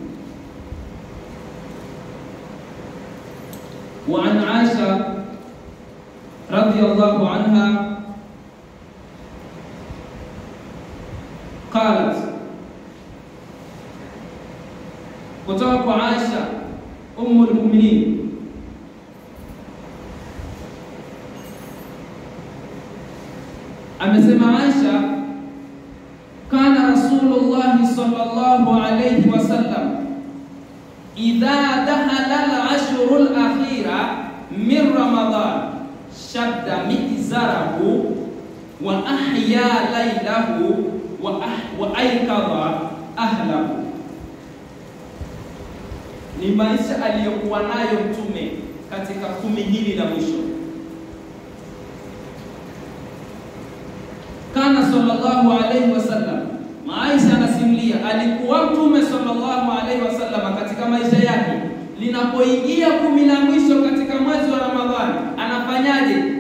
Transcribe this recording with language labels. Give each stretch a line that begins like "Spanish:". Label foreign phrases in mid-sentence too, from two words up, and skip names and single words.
Arabic: وعن عائشة رضي الله عنها قالت,
Swahili: kutoka kwa Aisha
Arabic: أم المؤمنين
Swahili: amesema Aisha,
Arabic: كان رسول الله صلى الله عليه وسلم إذا دخل العشر الأواخر من رمضان شد مئزره وأحيا ليله وأيقظ أهله.
Swahili: Ni maisha aliyokuwa nayo Mtume katika 10 hili la mwisho.
Arabic: كان صلى الله عليه وسلم,
Swahili: Aisha anasimulia, alikuwa Mtume
Arabic: صلى الله عليه وسلم
Swahili: katika maisha yake, linapoingia 10 la mwisho katika mwezi wa Ramadhani, anafanyaje?